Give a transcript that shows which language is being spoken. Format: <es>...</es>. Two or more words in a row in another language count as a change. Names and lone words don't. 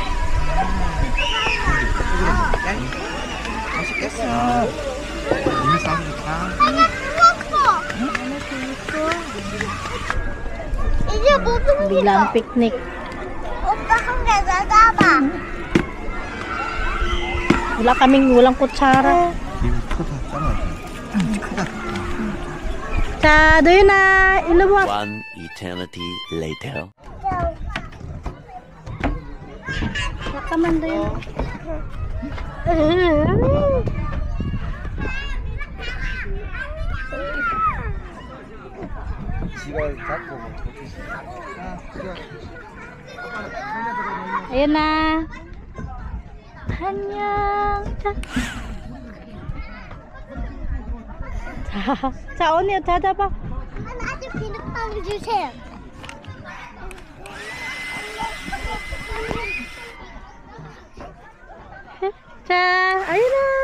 <ko>맛있겠어. 이미 싸서 좋다. 이게 무슨</ko> <tl>Bilang picnic.</tl> <ko>오빠 한 개 나가봐.</ko> <tl>Walang kutsara.</tl> <ko>이거 크다, 잘라. 크다. 자, 도윤아, 일로 와.</ko> <en>One eternity later.</en> <ko>잠깐만, 도윤아. 지가 잡고 뭐.</ko> <tl>Ayan na.</tl> <ko>안녕. 자, 언니 찾아봐. 아직 비눗방울 주세요. 자, 아이라.</ko>